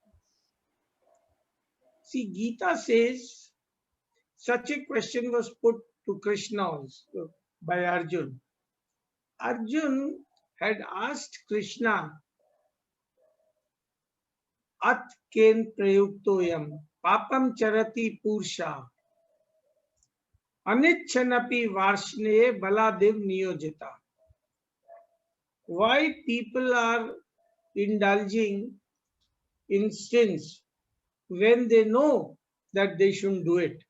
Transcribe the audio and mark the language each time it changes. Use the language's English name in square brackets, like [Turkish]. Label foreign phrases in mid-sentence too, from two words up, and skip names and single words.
[English] See, Gita says such a question was put to Krishna also by Arjun. Arjun had asked Krishna, [Sanskrit] अथ केन प्रयुक्तोऽयं पापं चरति पूरुषः अनिच्छन्नपि वार्ष्णेय बलादिव नियोजितः. [English] Why people are indulging in sins when they know that they shouldn't do it?